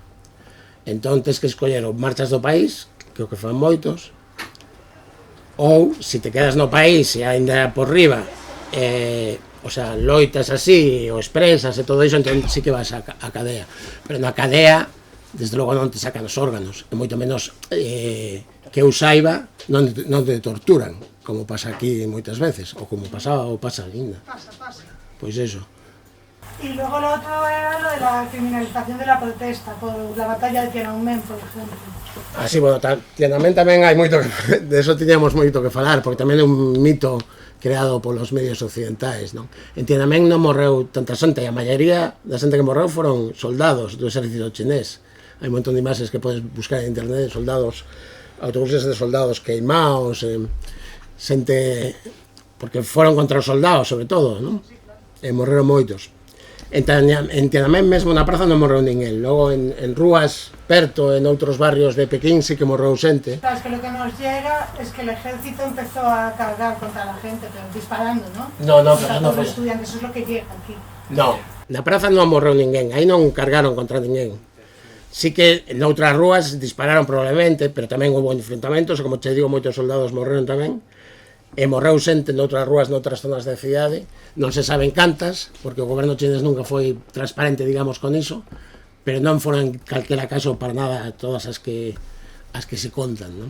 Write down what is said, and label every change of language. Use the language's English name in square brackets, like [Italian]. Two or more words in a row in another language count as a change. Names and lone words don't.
[Galician] Entón tens que escoller ou marchas do país, que é o que fan moitos, ou se te quedas no país e ainda por riba [Spanish] o sea, [Galician] loitas así ou expresas e todo iso, entón sí que vas a cadea. Pero na cadea desde logo non te sacan os órganos, e moito menos que eu saiba non te torturan, como pasa aquí moitas veces, ou como pasaba ou pasa ainda. Pasa. Pois eso. [Spanish] Y luego lo otro era lo de la criminalización de la protesta por la batalla de Tiananmen, por ejemplo. Así, bueno, [Galician] Tiananmen tamén hai moito que, de eso tiñamos moito que falar, porque tamén é un mito creado polos medios occidentais, non? En Tiananmen non morreu tanta xente, a maioría da xente que morreu foron soldados do exército chinés. Hai un montón de imaxes que podes buscar en internet, soldados, autobuses de soldados queimados, xente, porque foron contra os soldados, sobre todo, non? E morreron moitos. En Tiananmen mesmo na praza non morreu ninguén. Logo en rúas perto, en outros barrios de Pekín sí que morreu xente. [Spanish] Claro, es que lo que nos llega es que el ejército empezó a cargar contra la gente, pero disparando, ¿no? [Galician] No, pero non foi. [Spanish] Estudiantes, eso es lo que llega aquí. [Galician] No, na praza non morreu ninguén, aí non cargaron contra ninguén. Sí que en outras rúas dispararon probablemente, pero tamén houve enfrentamentos, como te digo, moitos soldados morreron tamén. E morreu xente noutras rúas, noutras zonas da cidade, non se saben cantas, porque o goberno chinés nunca foi transparente, digamos, con iso, pero non foron en calquera caso para nada todas as que se contan, non?